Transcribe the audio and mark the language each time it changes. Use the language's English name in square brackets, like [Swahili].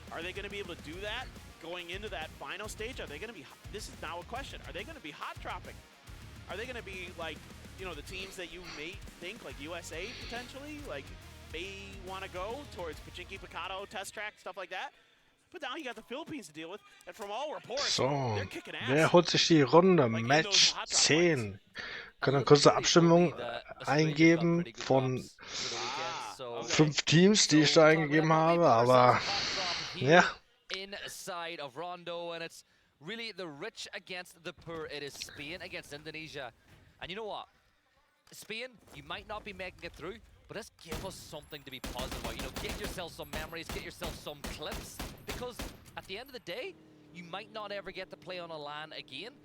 [English] Are they going to be able to do that going into that final stage? Are they going to be, this is now a question, are they going to be hot dropping? Are they going to be like, you know, the teams that you may think, like USA potentially, like may want to go towards Pachinki, Picado, test track, stuff like that? But now you got the Philippines to deal with, and from all reports, [German] So, [English] they're kicking ass. [German] wer holt sich die Runde? Match 10. Können eine kurze Abstimmung eingeben von 5 Teams, die ich da eingegeben habe, aber ja. [English] Inside of Rondo, and it's really the rich against the poor. It is Spain against Indonesia. And you know what? Spain, you might not be making it through, but let's give us something to be positive about. You know, get yourself some memories, get yourself some clips, because at the end of the day, you might not ever get to play on a LAN again.